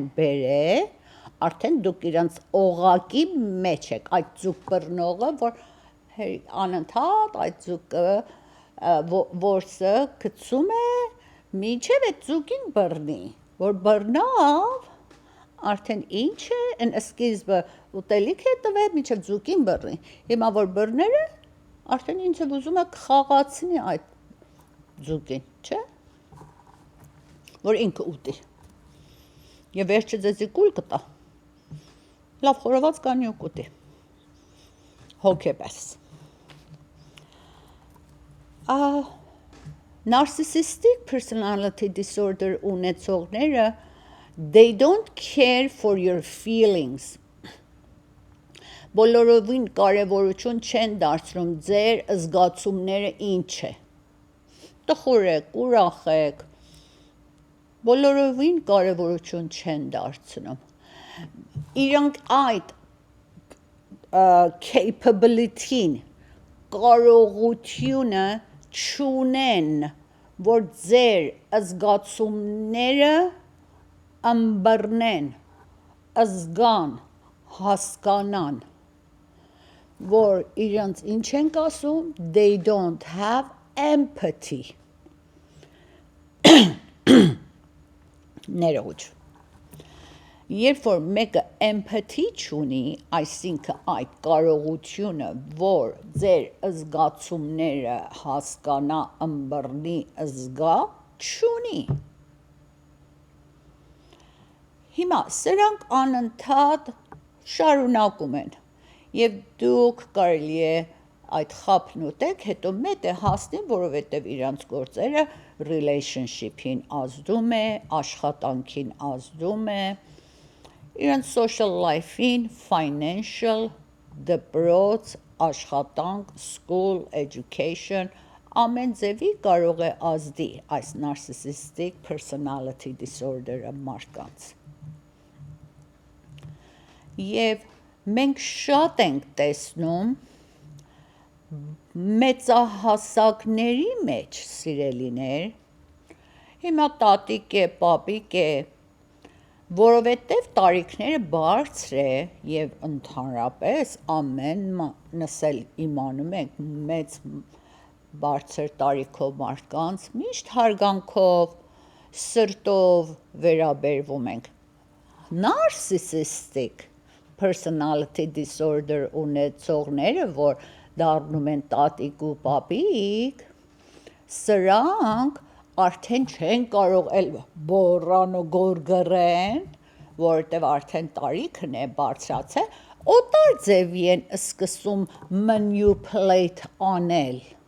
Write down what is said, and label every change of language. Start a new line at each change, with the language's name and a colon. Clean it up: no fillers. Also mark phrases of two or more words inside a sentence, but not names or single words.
Armenian: բերել, արդեն դուք իրանց օղակի մեջ եք, այդ ձուկ բռնողը, որ անընդհատ այդ ձուկը որսը գցում է, մինչև այդ ձուկին բռնի, որ բռնավ, արդեն ինչ է, են սկիզբը ուտելիք է տվել, մինչև ձուկին բռնի, հիմա որ բռները, արդեն ինչ է ուզում է կխաղացնի այդ ձուկին, չէ, որ ինքը ուտի, և վերջը ձեզի կուլ կտա, լավ խորոված կանի ու կուտի, հոգեպես,
English: Narcissistic personality disorder ունեցողները they don't care for your feelings.
Armenian: Բոլորովին կարևորություն չեն դարձնում ձեր զգացումները ինչ է։ Տխուր եք, ուրախ եք, բոլորովին կարևորություն չեն դարձնում։ Իրանք այդ capability-ն, կարողությունը չունեն, որ ձեր զգացումները ըմբռնեն, զգան, հասկանան, որ իրենց ինչ ենք ասում,
English: they don't have empathy.
Armenian: Ներողություն։ Երբ որ մեկը empathy չունի, այսինքն այդ կարողությունը, որ ձեր զգացումները հասկանա, ըմբռնի, զգա, չունի։ Հիմա սրանք անընդհատ շարունակում են, և դուք կարելի է այդ խաբն ուտեք, հետո մետ է հասնի, որովհետև իրանց գործերը relationship-ին ազդում է, աշխատանքին ազդում է, իրանց
English: social life-
Armenian: ին, financial, դպրոց, աշխատանք,
English: school, education,
Armenian: ամեն ձևի կարող է ազդի այս
English: narcissistic personality disorder-
Armenian: ը մարդկանց։ Եվ մենք շատ ենք տեսնում մեծահասակների մեջ, սիրելիներ, հիմա տատիկ է, պապիկ է, որովհետև տարիքները բարձր է և ընդհանրապես ամենս էլ իմանում ենք մեծ բարձր տարիքով մարդկանց միշտ հարգանքով, սրտով վերաբերվում ենք։
English: Narcissistic personality disorder
Armenian: ունեցողները, որ դառնում են տատիկ ու պապիկ, սրանք արդեն չեն կարող էլ բոռան ու գորգռեն, որովհետև արդեն տարիքն է բարձրացել, օտար ձևի են սկսում manipulate անել,